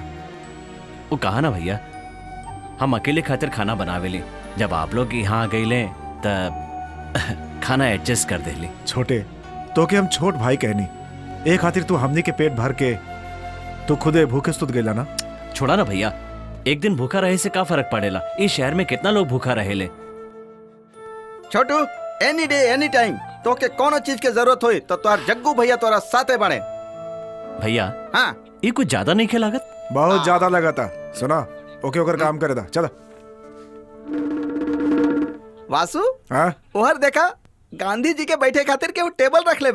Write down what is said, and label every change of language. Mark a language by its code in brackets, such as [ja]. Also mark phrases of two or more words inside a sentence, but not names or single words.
[bho] वो कहा ना भैया, हम अकेले खातिर खाना बनावेली, जब आप लोग यहाँ गईले तब खाना एडजस्ट कर देली। छोटे तो के हम छोट भाई कहनी, एक खातिर तू हमनी के पेट भर के तू खुदे भूखे सुत गेला ना। छोड़ा ना भैया, एक दिन भूखा रहे से का फर्क पड़ेला? इस शहर में कितना लोग भूखा रहेले। छोटू [en] any day any time [bho] तो के कोनो चीज के जरूरत होई तो तोर जग्गू भैया तोरा साथे बने। भैया हाँ ये कुछ ज्यादा नहीं खे लागत? बहुत ज्यादा लगा था। सुना ओके ओकर काम करे था। चलो वासु हाँ ओहर देखा गांधी जी के बैठे खातिर के वो टेबल रख ले बा।